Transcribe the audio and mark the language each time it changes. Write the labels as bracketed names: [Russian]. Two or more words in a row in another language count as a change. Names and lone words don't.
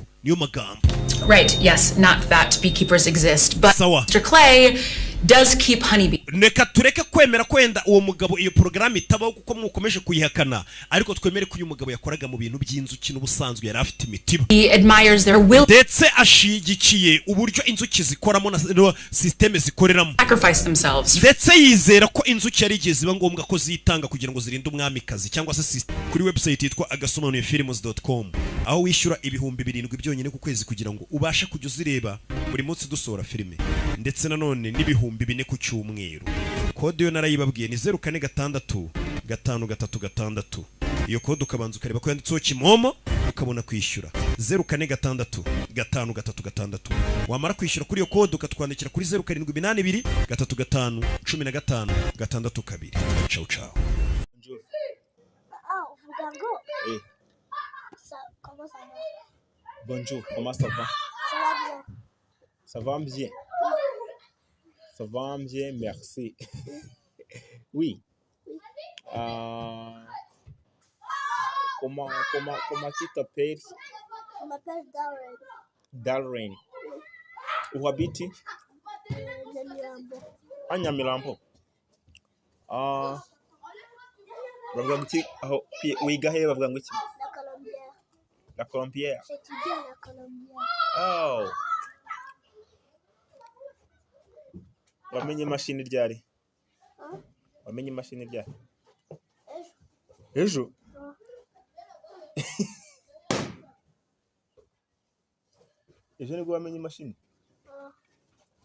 [Kinyarwanda] niyo magambo. [English] Right, yes, not that beekeepers exist, but [Kinyarwanda] Sawa. [English] Mr. Clay does keep honeybees. [Kinyarwanda] Neka tureke kwemera kwenda uwo mugabo iyo program itabaho kuko mukomeje kuyihakana, ariko twemere ko uyu mugabo yakoraga mu bintu by'inzuki n'ubusanzwe yari afite imitiba. [English] He admires their will [Kinyarwanda] ndetse ashigikiye uburyo inzuki zikoramo na systeme zikoreramo. [English] sacrifice themselves. [Kinyarwanda] ndetse yizera ko inzuki yari igihe ziba ngombwa ko zitanga kugira ngo zirinde umwamikazi cyangwa se kuri website yitwa agasomanuyefilms.com aho wishyura ibihumbi 7 byonyine ku kwezi kugira ngo ubashe kujya uzireba buri munsi dusohora filime, ndetse nanone n'ibihumbi 4 ku cyumweru. Kode yo narayibabwiye ni 046356. iyo kode ukabanza ukareba ko yanditseho Kimomo ukabona kwishyura 046356. wamara kwishyura kuri iyo kode ukatwandikira kuri 0782351562. [Italian] ciao ciao. [French] Bonjour, comment ça va? Ça va bien. Ça va bien, merci. Oui. Comment tu t'appelles? Je m'appelle Darren. Darren. Où habites-tu? Nyamirambo. À Nyamirambo. [Kinyarwanda] Bavuga ngo iki aho wiga he bavuga ngo iki? [French] La Colombière. La Colombière. J'étudie à la Colombière. Oh. [Kinyarwanda] Wamenye imashini ryari? Wamenye imashini ryari? Ejo. Ejo nibwo wamenye imashini?